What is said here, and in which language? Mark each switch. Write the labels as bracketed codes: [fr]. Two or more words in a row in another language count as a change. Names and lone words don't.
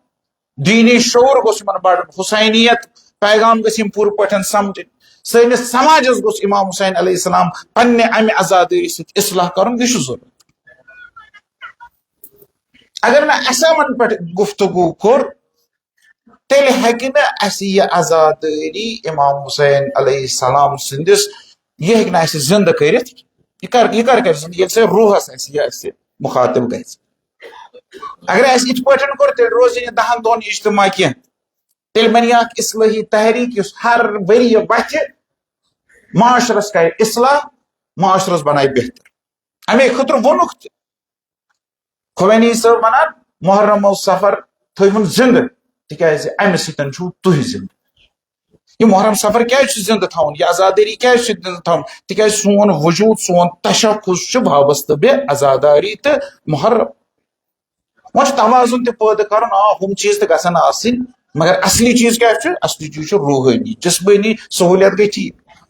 [ks] دیٖنی شعوٗر گوٚژھ یِمن بڑُن حسینیت پیغام گٔژھۍ یِم پوٗرٕ پٲٹھۍ سمجھٕنۍ. سٲنِس سماجس گوٚژھ امام حسین [ar] علیہ السلام [ks] پننہِ امہِ آزادٲری سۭتۍ اصلاح کرُن یہِ چھُ ضروٗرت. اگر مےٚ اَسامن پٮ۪ٹھ گفتگوٗ کوٚر تیل ہیکہ نا اس یہ عزاداری امام حسین [ar] علیہ السلام [ks] سندس یہ ہیکہ نا اس زندہ کرت یہ کر زندہ یل سے روحس اس مخاطب گژھِ اگر اس ات پٲٹھۍ کوٚر تیٚلہِ روزِ نہٕ 10 دۄہن اجتماع کینٛہہ تیٚلہِ بنہِ اکھ اصلٲحی تحریک یُس ہر ؤری وتھِ معاشرس کرِ اصلاح معاشرس بنایہِ بہتر امے خٲطرٕ ووٚنُکھ تہِ خمینی صٲب ونان محرم و سفر تھٲیہُن زندٕ تِکیازِ امہِ سۭتۍ چھُو تُہۍ زندٕ یہ محرم سفر کیازِ چھُ زندٕ تھاوُن یہ عزاداری کیازِ چھُ زندٕ تھاوُن تِکیازِ سون وجوٗد سون تشخص چھُ وابستہٕ بے عزاداری تہٕ محرم وہ توازن تہ پٲدٕ کرُن ہم چیز تہ گژھن آسٕنۍ مگر اصلی چیز کیا چھُ اصلی چیز چھُ روحانی جسمٲنی سہولیت گئی ٹھیک